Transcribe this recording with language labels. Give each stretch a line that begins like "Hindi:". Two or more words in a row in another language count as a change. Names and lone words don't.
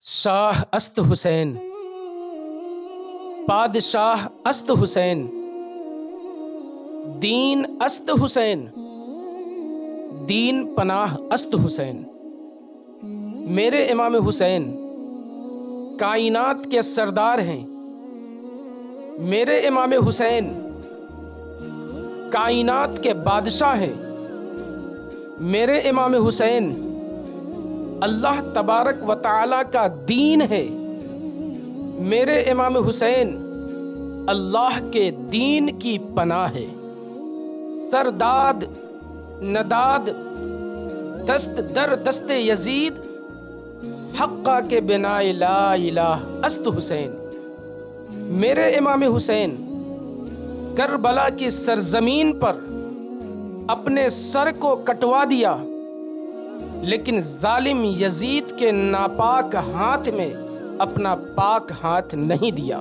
Persian: شاہ است حسین، پادشاہ است حسین، دین است حسین، دین پناہ است حسین۔
Urdu: میرے امام حسین کائنات کے سردار ہیں، میرے امام حسین کائنات کے بادشاہ ہیں، میرے امام حسین اللہ تبارک و تعالی کا دین ہے، میرے امام حسین اللہ کے دین کی پناہ ہے۔
Persian: سرداد نداد دست در دست یزید، حقہ کے بنا لا الہ است حسین۔
Urdu: میرے امام حسین کربلا کی سرزمین پر اپنے سر کو کٹوا دیا، لیکن ظالم یزید کے ناپاک ہاتھ میں اپنا پاک ہاتھ نہیں دیا۔